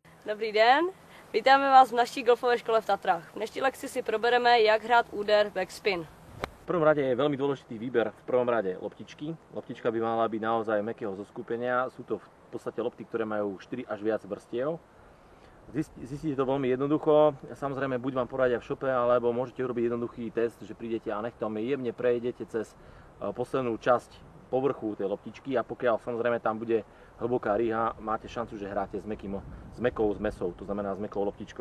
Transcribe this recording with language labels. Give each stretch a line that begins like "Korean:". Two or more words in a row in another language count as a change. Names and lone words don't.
Czech: Dobrý den, vítáme vás v naší golfové škole v Tatrách. V dnešní lekci si probereme, jak hrát úder backspin.
Slovak: V prvom rade je veľmi dôležitý výber v prvom rade loptičky. Loptička by mala byť naozaj mäkkého zoskupenia. Sú to v podstate lopty, ktoré majú 4 až viac vrstiev. Zistíte to veľmi jednoducho. Samozrejme, buď vám poradia v šope, alebo môžete urobiť jednoduchý test, že prídete a nechtom jemne prejdete cez poslednú časť povrchu tej loptičky a pokiaľ samozrejme tam bude hlboká rýha, máte šancu, že hráte s mäkkou zmesou, to znamená s mäkkou loptičkou.